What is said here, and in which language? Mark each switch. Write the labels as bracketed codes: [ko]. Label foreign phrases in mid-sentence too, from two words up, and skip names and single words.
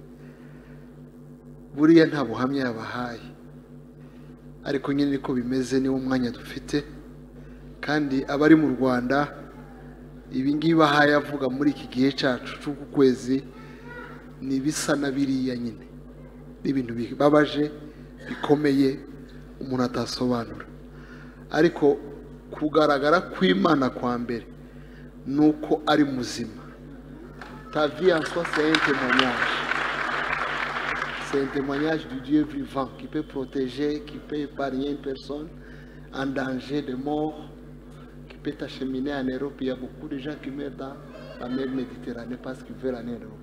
[rw] buriya nta buhamya yabahaye ariko nyine niko bimeze niwo mwanya dufite kandi abari mu Rwanda ibi ngibi bahaye avuga muri iki gihe cyacu cy'uku kwezi ni bisa na biriya nyine n'ibintu bibabaje bikomeye umuntu atasobanura ariko kugaragara kw'Imana kwa mbere nuko ari muzima. [fr] Ta vie en soi c'est un témoignage. C'est un témoignage du Dieu vivant qui peut protéger, qui peut épargner une personne en danger de mort, qui peut t'acheminer en Europe. Il y a beaucoup de gens qui meurent dans la mer Méditerranée parce qu'ils veulent aller en Europe.